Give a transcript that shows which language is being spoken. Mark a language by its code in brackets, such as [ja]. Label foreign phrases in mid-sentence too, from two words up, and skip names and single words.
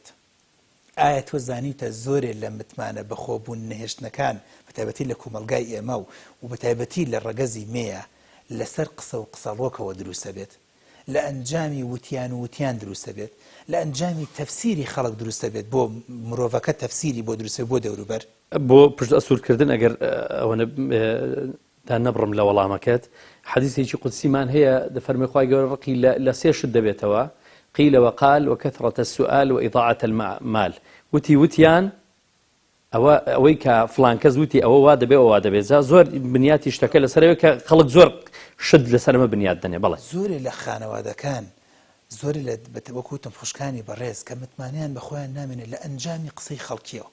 [ckb] ئایا تۆ زانیتە زۆرێ لە متمانە بەخۆبوون نەهێشتنەکان بەتایبەتی لە کۆمەلگای ئێمە و بەتایبەتی لە ڕەگەزی مێیە لەسەر قسە و قسەڵۆکەوە دروستە بێت، لە ئەنجامی وتیان و وتیان دروستە بێت، لە ئەنجامی تەفسیری خەڵک دروستە بێت، بۆ مرۆڤەکە تەفسیری بۆ دروستە بۆ دەوروبەر. بۆ پشت ئەسوورکردن ئەگەر ئەوەنە تا نەبڕم لە وەڵامەکەت، حەدیثێکی قودسیمان هەیە دەفەرمێ خوای گەورە ڕقی لە سێ شت دەبێتەوە: [ar] قیل وقال وكثرة السؤال وإضاعة المال. [ckb] وتیان ئەوەی کە فلان کەس وتی ئەوە وا دەبێ ئەوە دەبێت، زۆر بنیاتی شتەکە لەسەرەوە کە خەڵک زۆر شت لەسەرمە بنیات دەنێ. بەڵێ زۆرێ لە خانەوادەکان، زۆرێ لە وەکوتم خوشکانی بەڕێز کە متمانیان بەخۆیان نامێنێت لە ئەنجامی قسەی خەڵکیەوە.